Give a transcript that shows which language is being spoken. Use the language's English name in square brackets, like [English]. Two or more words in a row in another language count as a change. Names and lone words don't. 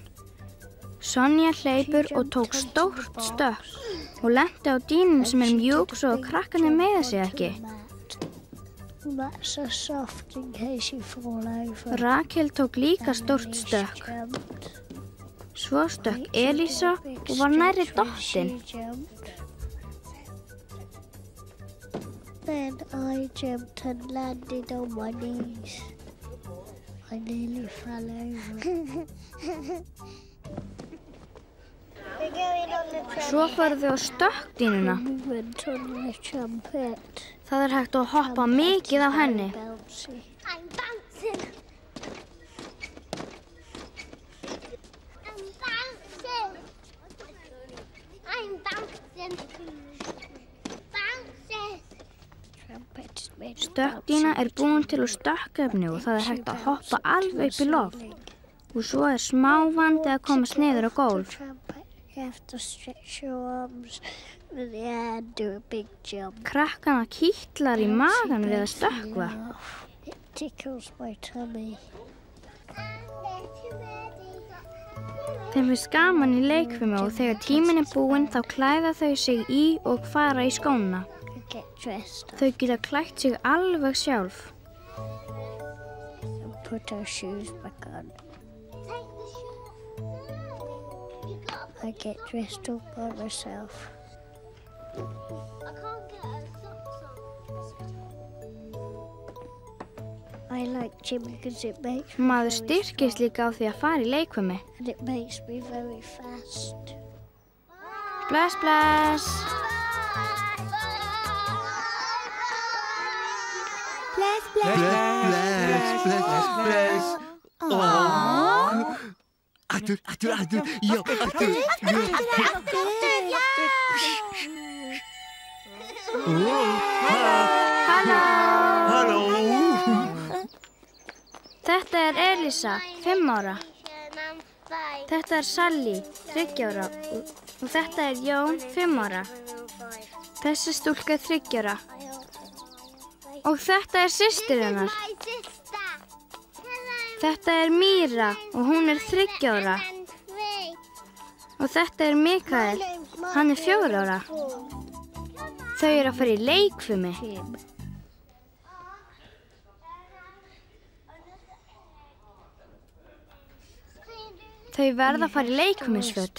[Icelandic] Sonja hleypur og tók stórt stökk og lenti á dýnum sem er mjúk svo að krakkarnir meiða sig ekki. Rakel tók líka stórt stökk. Svo stökk Elísa og var nærri dottin. [English] Then I jumped and landed on my knees. I nearly fell over. [Icelandic] Svo fóru þau á stökkdýnuna. Það er hægt að hoppa mikið á henni. [English] I'm bouncing. I'm bouncing. I'm bouncing. Bouncing. [Icelandic] Stökkdýna er búin til úr stökkefni og það er hægt að hoppa alveg upp í loft. Og svo er smá vandi að komast niður á gólf. [English] You have to stretch your arms in the air and do a big jump. [Icelandic] Krakkana kýtlar í magan við að stökkva. [English] It tickles my tummy. [Icelandic] Þeim finnst gaman í leikfimi og þegar tíminn er búinn þá klæða þau sig í og fara í skóna. [English] I get dressed up [Icelandic] Þau geta klætt sig alveg sjálf. [English] and put our shoes back on. I get dressed up by myself. I can't get a socks on. I like gym because it makes [Icelandic] Maður styrkist líka á því að fara í leikfimi. [English] and it makes me very fast. [Icelandic] Bless, bless. Bless. Aftur. Já, aftur. Halló. Þetta er Elísa, 5 ára. [English] I'm fine. [Icelandic] Þetta er Sally, 3 ára. Og þetta er Jón, 5 ára. Þessi stúlka er 3 ára. Og þetta er systir hennar. [English] My sister. Hello. [Icelandic] Þetta er Míra og hún er 3 ára. [English] And 3. [Icelandic] Og þetta er Mikael. Hann er 4 ára. Þau eru að fara í leikfimi. Þau verða að fara í leikfimisföt.